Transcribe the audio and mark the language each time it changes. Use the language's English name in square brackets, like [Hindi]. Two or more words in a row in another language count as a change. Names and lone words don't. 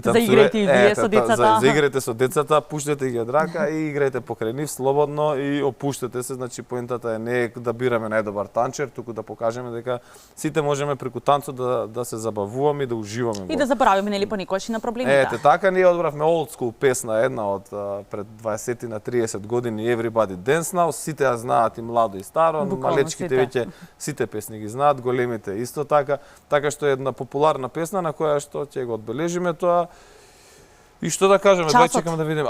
[Macedonian] заиграјте и вие со децата. Заиграјте со децата, пуштете ги од рака и играјте покрај нив слободно и опуштете се. Значи поентата е не да бираме најдобар танчер, туку да покажеме дека сите можеме преку танцот да се забавуваме и да уживаме. И да заборавиме нели понекогаш и на проблемите. Така ние одбравме [English] old school [Macedonian] песна една од пред 20 на 30 години Everybody Dance Now, сите ја знаат и младо и старо, малечките веќе сите песни ги знаат, големите исто така, така што е една популарна песна на која што ќе го одбележиме тоа. И што да кажеме, дај чекаме да видиме.